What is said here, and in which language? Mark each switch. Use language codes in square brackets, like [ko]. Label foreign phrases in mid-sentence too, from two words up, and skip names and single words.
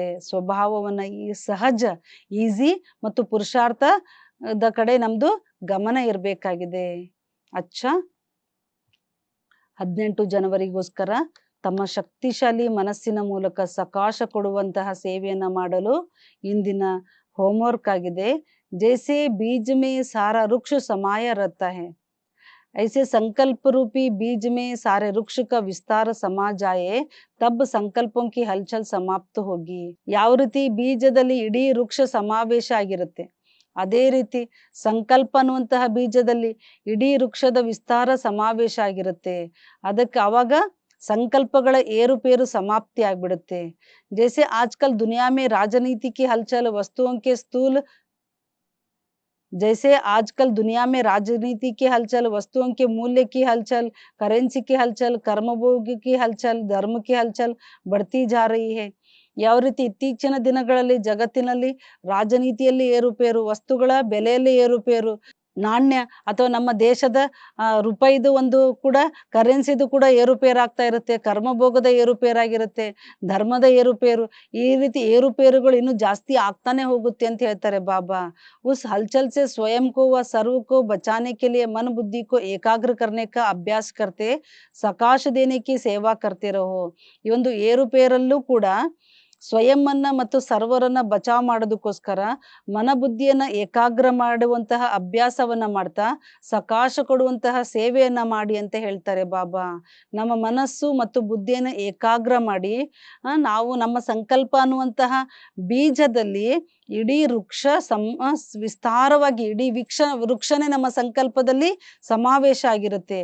[kn] ಸ್ವಭಾವವನ್ನ ಸಹಜ ಈಸಿ ಮತ್ತು ಪುರುಷಾರ್ಥದ ಕಡೆ ನಮ್ದು ಗಮನ ಇರಬೇಕಾಗಿದೆ. ಅಚ್ಚ 18 ಜನವರಿಗೋಸ್ಕರ ತಮ್ಮ ಶಕ್ತಿಶಾಲಿ ಮನಸ್ಸಿನ ಮೂಲಕ ಸಕಾಶ ಕೊಡುವಂತಹ ಸೇವೆಯನ್ನ ಮಾಡಲು ಇಂದಿನ ಹೋಮ್ವರ್ಕ್ ಆಗಿದೆ. [hi] जैसे बीज में सारा वृक्ष समाया रहता है, ऐसे संकल्प रूपी बीज में सारे वृक्ष का विस्तार समा जाए तब संकल्पों की हलचल समाप्त होगी. [kn] ಯಾವ ರೀತಿ ಬೀಜದಲ್ಲಿ ಇಡೀ ವೃಕ್ಷ ಸಮಾವೇಶ ಆಗಿರುತ್ತೆ ಅದೇ ರೀತಿ ಸಂಕಲ್ಪ ಅನ್ನುವಂತಹ ಬೀಜದಲ್ಲಿ ಇಡೀ ವೃಕ್ಷದ ವಿಸ್ತಾರ ಸಮಾವೇಶ ಆಗಿರುತ್ತೆ. ಅದಕ್ಕೆ ಅವಾಗ ಸಂಕಲ್ಪಗಳ ಏರುಪೇರು ಸಮಾಪ್ತಿ ಆಗ್ಬಿಡುತ್ತೆ. [hi] जैसे आजकल दुनिया में राजनीति की हलचल, वस्तुओं के स्थूल जैसे आजकल दुनिया में राजनीति की हलचल, वस्तुओं के मूल्य की हलचल, करेंसी की हलचल, कर्मभोग की हलचल, धर्म की हलचल बढ़ती जा रही है. [kn] ಯಾವ ರೀತಿ ಇತ್ತೀಚಿನ ದಿನಗಳಲ್ಲಿ ಜಗತ್ತಿನಲ್ಲಿ ರಾಜನೀತಿಯಲ್ಲಿ ಏರುಪೇರು, ವಸ್ತುಗಳ ಬೆಲೆಯಲ್ಲಿ ಏರುಪೇರು, ನಾಣ್ಯ ಅಥವಾ ನಮ್ಮ ದೇಶದ ರೂಪಾಯಿದು ಒಂದು ಕೂಡ ಕರೆನ್ಸಿದು ಕೂಡ ಏರುಪೇರಾಗ್ತಾ ಇರುತ್ತೆ, ಕರ್ಮಭೋಗದ ಏರುಪೇರಾಗಿರುತ್ತೆ, ಧರ್ಮದ ಏರುಪೇರು, ಈ ರೀತಿ ಏರುಪೇರುಗಳು ಇನ್ನೂ ಜಾಸ್ತಿ ಆಗ್ತಾನೆ ಹೋಗುತ್ತೆ ಅಂತ ಹೇಳ್ತಾರೆ ಬಾಬಾ. [hi] उस हलचल से स्वयं को व सर्व को बचाने के लिए मन बुद्धि को एकाग्र करने का अभ्यास करते सकाश देने की सेवा करते रहो. [kn] ಈ ಒಂದು ಏರುಪೇರಲ್ಲೂ ಕೂಡ ಸ್ವಯಂವನ್ನ ಮತ್ತು ಸರ್ವರನ್ನ ಬಚಾವ್ ಮಾಡೋದಕ್ಕೋಸ್ಕರ ಮನಬುದ್ಧಿಯನ್ನ ಏಕಾಗ್ರ ಮಾಡುವಂತಹ ಅಭ್ಯಾಸವನ್ನ ಮಾಡ್ತಾ ಸಕಾಶ ಕೊಡುವಂತಹ ಸೇವೆಯನ್ನ ಮಾಡಿ ಅಂತ ಹೇಳ್ತಾರೆ ಬಾಬಾ. ನಮ್ಮ ಮನಸ್ಸು ಮತ್ತು ಬುದ್ಧಿಯನ್ನ ಏಕಾಗ್ರ ಮಾಡಿ ನಾವು ನಮ್ಮ ಸಂಕಲ್ಪ ಅನ್ನುವಂತಹ ಬೀಜದಲ್ಲಿ ಇಡೀ ವೃಕ್ಷ ವಿಸ್ತಾರವಾಗಿ ಇಡೀ ವೃಕ್ಷನೇ ನಮ್ಮ ಸಂಕಲ್ಪದಲ್ಲಿ ಸಮಾವೇಶ ಆಗಿರುತ್ತೆ.